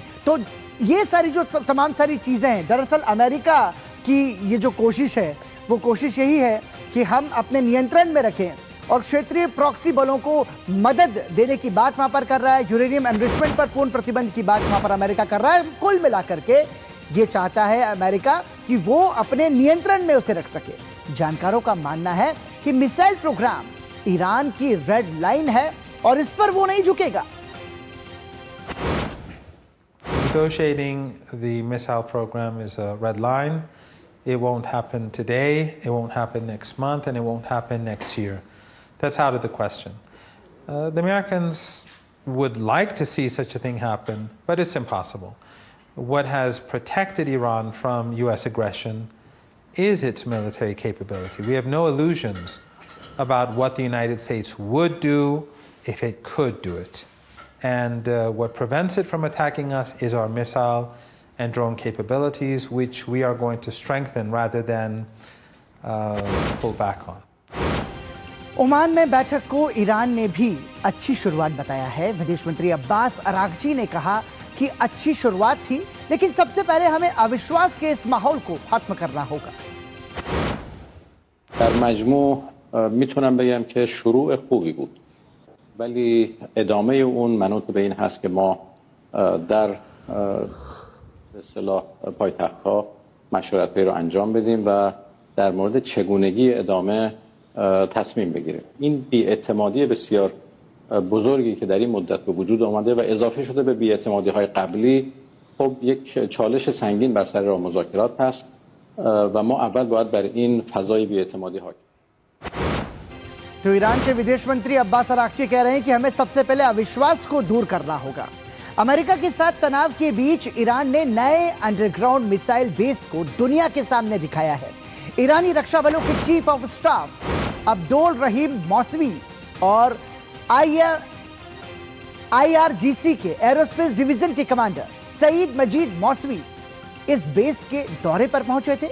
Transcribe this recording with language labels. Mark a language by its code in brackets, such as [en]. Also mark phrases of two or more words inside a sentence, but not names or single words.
[hi] तो ये सारी जो तमाम सारी चीजें हैं, दरअसल अमेरिका की ये जो कोशिश है वो कोशिश यही है कि हम अपने नियंत्रण में रखें और क्षेत्रीय प्रॉक्सी बलों को मदद देने की बात वहां पर कर रहा है। [en] uranium enrichment [hi] पर पूर्ण प्रतिबंध की बात वहां पर अमेरिका कर रहा है। कुल मिलाकर के ये चाहता है अमेरिका कि वो अपने नियंत्रण में उसे रख सके। जानकारों का मानना है कि [en] missile program [hi] ईरान की [en] red line [hi] है और इस पर वो नहीं झुकेगा। [en] Negotiating the missile program is a red line. It won't happen today, it won't happen next month, and it won't happen next year. That's out of the question. The Americans would like to see such a thing happen, but it's impossible. What has protected Iran from US aggression is its military capability. We have no illusions about what the United States would do if it could do it. And what prevents it from attacking us is our missile and drone capabilities, which we are going to strengthen rather than pull back on. [hi] ओमान में बैठक को ईरान ने भी अच्छी शुरुआत बताया है। विदेश मंत्री अब्बास अरागची ने कहा कि अच्छी शुरुआत थी, लेकिन सबसे पहले हमें अविश्वास के इस माहौल को खत्म करना होगा। [fa] در مجموع میتونم بگم که شروع خوبی بود، ولی ادامه اون منوط به این هست که ما در به اصطلاح پایتخت‌ها مشورت‌هایی رو انجام بدیم و در مورد چگونگی ادامه تصمیم بگیریم. این بی‌اعتمادی بسیار بزرگی که در این مدت به وجود آمده و اضافه شده به بی‌اعتمادی‌های قبلی، خب یک چالش سنگین بر سر راه مذاکرات هست و ما اول باید بر این فضای بی‌اعتمادی حاکم. [hi] तो ईरान के विदेश मंत्री अब्बास अरागची कह रहे हैं कि हमें सबसे पहले अविश्वास को दूर करना होगा। अमेरिका के साथ तनाव के बीच ईरान ने नए [en] underground missile base [hi] को दुनिया के सामने दिखाया है। ईरानी रक्षा बलों के [en] chief of staff [hi] अब्दुल रहीम मौसवी और IRGC के [en] aerospace division [hi] के कमांडर सईद मजीद मौसवी इस बेस के दौरे पर पहुंचे थे।